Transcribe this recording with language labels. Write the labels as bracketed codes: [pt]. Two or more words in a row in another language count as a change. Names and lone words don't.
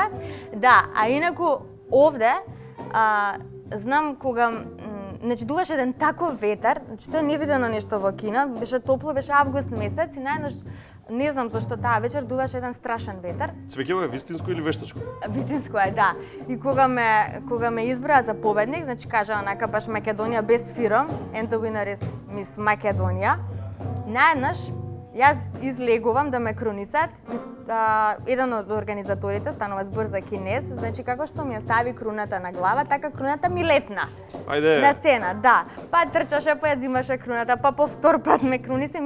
[mk] Да, а инаку овде знам кога значи дуваше еден таков ветер, значи тоа е невидено нешто во Кина, беше топло, беше август месец и најнаш не знам зашто таа вечер дуваше еден страшен ветер. Цвеќево е вистинско или вештачко? Вистинско е, да. И кога ме избраа за победник, значи кажа онака баш Македонија без фиром, [en] and the winner is Miss Македонија. [mk] Наеднаш јас излегувам да ме кронисат. Еден од организаторите, станува збор за кинез, значи како што ми ја стави круната на глава, така круната ми летна. Ајде. На сцена, да. Па трчаше, па ја зимаше круната, па повтор пат ме крунисе.